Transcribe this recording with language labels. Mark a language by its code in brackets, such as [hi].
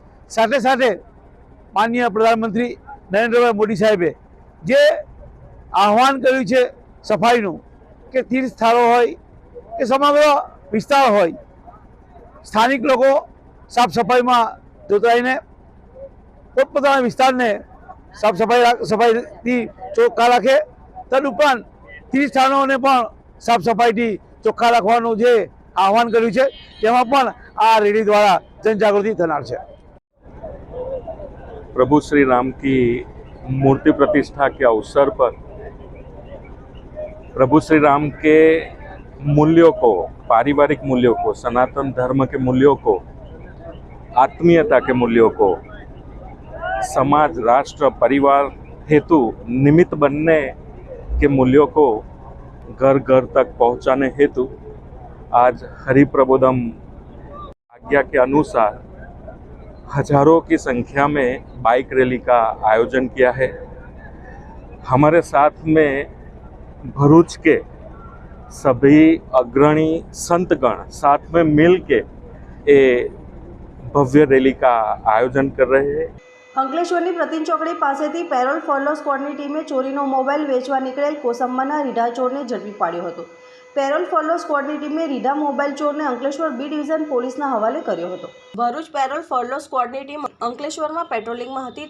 [gu] સાથે સાથે માનનીય પ્રધાનમંત્રી નરેન્દ્રભાઈ મોદી સાહેબે જે આહવાન કર્યું છે સફાઈનું, કે તીર્થ સ્થળો હોય કે સમગ્ર વિસ્તાર હોય, સ્થાનિક લોકો સાફ સફાઈમાં જોતરાઈને પોતપોતાના વિસ્તારને સાફ સફાઈથી ચોખ્ખા રાખે. તદુપરાંત તીર્થસ્થાનોને પણ સાફ સફાઈથી ચોખ્ખા રાખવાનું જે આહવાન કર્યું છે, તેમાં પણ આ રેલી દ્વારા જનજાગૃતિ થનાર છે. [hi] प्रभु श्री राम की मूर्ति प्रतिष्ठा के अवसर पर प्रभु श्री राम के मूल्यों को, पारिवारिक मूल्यों को, सनातन धर्म के मूल्यों को, आत्मीयता के मूल्यों को, समाज, राष्ट्र, परिवार हेतु निमित्त बनने के मूल्यों को घर घर तक पहुंचाने हेतु आज हरिप्रबोधम आज्ञा के अनुसार हजारों की संख्या में बाइक रैली का आयोजन किया है. हमारे साथ में भरूच के सभी अग्रणी संतगण साथ में मिल के ये भव्य रैली का आयोजन कर रहे हैं. [gu] અંકલેશ્વરની પ્રતિન ચોકડી પાસેથી પેરોલ ફોલો સ્ક્વોડની ટીમે ચોરીનો મોબાઈલ વેચવા નીકળેલ કોસંબાના રીઢા ચોરને ઝડપી પાડ્યો હતો. પેરોલ ફોલો સ્ક્વોડની ટીમે રીઢા મોબાઈલ ચોરને અંકલેશ્વર બી ડિવિઝન પોલીસના હવાલે કર્યો હતો. ભરૂચ પેરોલ ફોલો સ્ક્વોડની ટીમ અંકલેશ્વરમાં પેટ્રોલિંગમાં હતી.